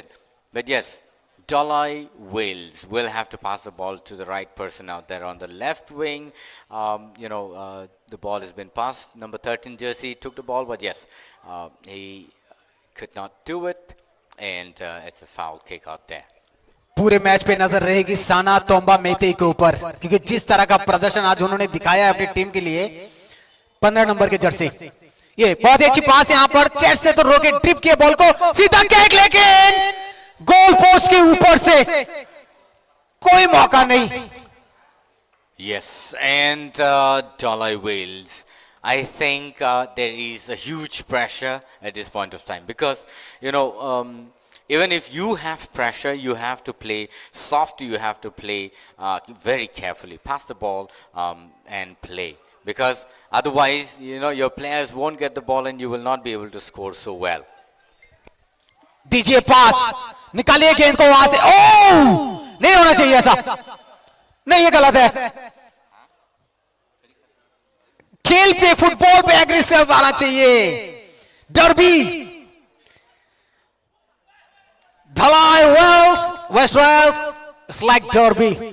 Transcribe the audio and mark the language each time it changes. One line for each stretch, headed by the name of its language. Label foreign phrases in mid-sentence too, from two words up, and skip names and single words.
English: But yes, Dalai Wills will have to pass the ball to the right person out there on the left wing. The ball has been passed. Number 13 jersey took the ball, but yes, he could not do it, and it's a foul kick out there.
Hindi: पूरे मैच पे नजर रहेगी साना तोम्बा मेते के ऊपर क्योंकि जिस तरह का प्रदर्शन आज उन्होंने दिखाया है अपनी टीम के लिए 15 नंबर के जर्सी ये बहुत अच्छी पास यहां पर चेस्ट से तो रोके ड्रिप किए बॉल को सीधा किक लेकिन
English: goal post
Hindi: के ऊपर से कोई मौका नहीं
English: Yes, and Dalai Wills, I think there is a huge pressure at this point of time, because even if you have pressure, you have to play soft, you have to play very carefully, pass the ball and play, because otherwise your players won't get the ball and you will not be able to score so well.
Hindi: दीजिए पास निकालिए गेंद को वहां से ओ नहीं होना चाहिए ऐसा नहीं ये गलत है खेल पे, फुटबॉल पे एग्रेसिव आना चाहिए।
English: Derby, Dhalai Wells, West Wells, it's like Derby.